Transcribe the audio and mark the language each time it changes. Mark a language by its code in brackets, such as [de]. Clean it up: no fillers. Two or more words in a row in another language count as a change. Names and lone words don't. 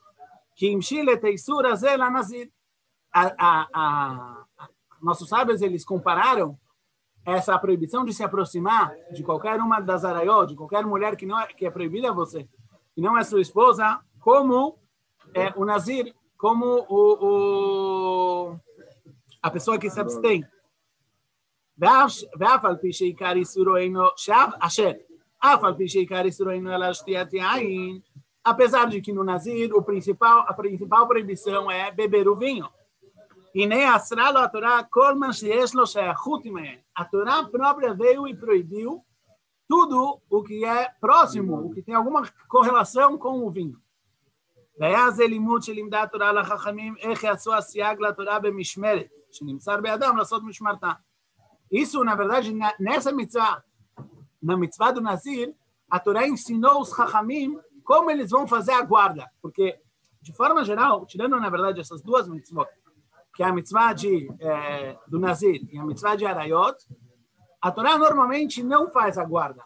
[pt] Nossos sábios, eles compararam essa proibição de se aproximar de qualquer uma das araiot, de qualquer mulher que é proibida a você, que não é sua esposa, como o Nazir, como a pessoa que se abstém. [he] ואף על פי שעיקר איסורו אינו אשר אף על פי שעיקר איסורו אינו אלא שתיית יין, [pt] apesar de que no Nazir a principal proibição é beber o vinho. E nem a Torá a Torá própria veio e proibiu tudo o que é próximo, o que tem alguma correlação com o vinho. [he] והיה זה לימוד שלימדה התורה לחכמים איך יעשו הסייג לתורה במשמרת שנמסר בידם לעשות משמרתה. [pt] Isso, na verdade, nessa mitzvah, na mitzvah do Nazir, a Torá ensinou os Chachamim como eles vão fazer a guarda. Porque, de forma geral, tirando, na verdade, essas duas mitzvot, que é a mitzvah do Nazir e a mitzvah de Arayot, a Torá normalmente não faz a guarda.